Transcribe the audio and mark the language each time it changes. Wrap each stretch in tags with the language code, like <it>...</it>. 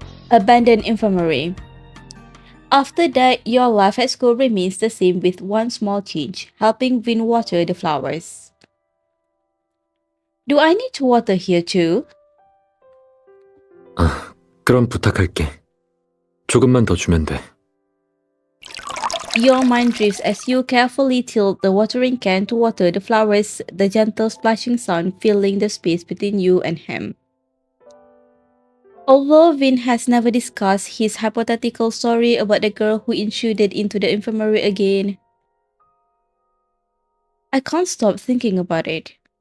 <en>Abandoned Infirmary. After that, your life at school remains the same with one small change, helping Vin water the flowers. Do I need to water here too?</en> <ko>그럼 부탁할게. 조금만 더 주면 돼.</ko> <en>Your mind drifts as you carefully tilt the watering can to water the flowers, the gentle splashing sound filling the space between you and him. Although Vin has never discussed his hypothetical story about the girl who intruded into the infirmary again, I can't stop thinking about it.</en>